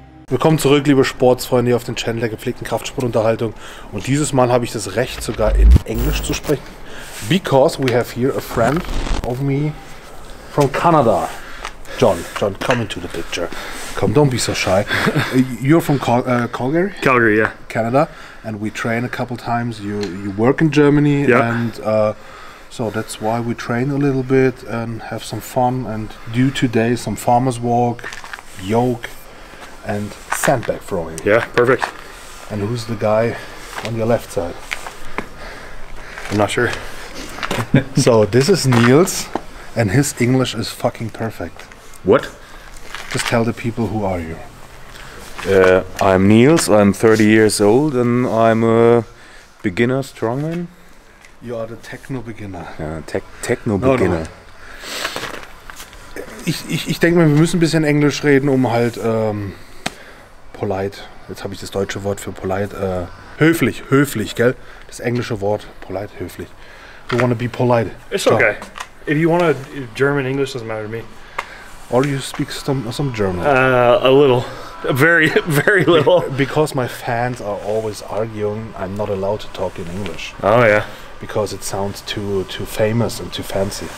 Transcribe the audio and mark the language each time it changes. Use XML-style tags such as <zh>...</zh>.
<de>Willkommen zurück, liebe Sportsfreunde, hier auf den Channel der gepflegten Kraftsportunterhaltung. Und dieses Mal habe ich das Recht, sogar in Englisch zu sprechen.</de> <en>Because we have here a friend of me from Canada. John, come into the picture. Come, don't be so shy. You're from Calgary? Calgary, yeah. Canada. And we train a couple times. You work in Germany. Yeah. And so that's why we train a little bit and have some fun and do today some farmer's walk, yoke, and sandbag throwing. Yeah, perfect. And who's the guy on your left side? I'm not sure. So this is Niels, and his English is fucking perfect. What? Just tell the people, who are you? I'm Niels, I'm 30 years old and I'm a beginner strongman. You are the techno beginner. Ja, Techno beginner. No.</en> <de>Ich denke mal, wir müssen ein bisschen Englisch reden, um halt polite, jetzt habe ich das deutsche Wort für polite, höflich, gell? Das englische Wort, polite, höflich.</de> <en>We want to be polite. It's okay. If you want to, German, English doesn't matter to me. Or you speak some German? A little. Very, very little. Because my fans are always arguing I'm not allowed to talk in English. Oh yeah. Because it sounds too famous and too fancy.</en>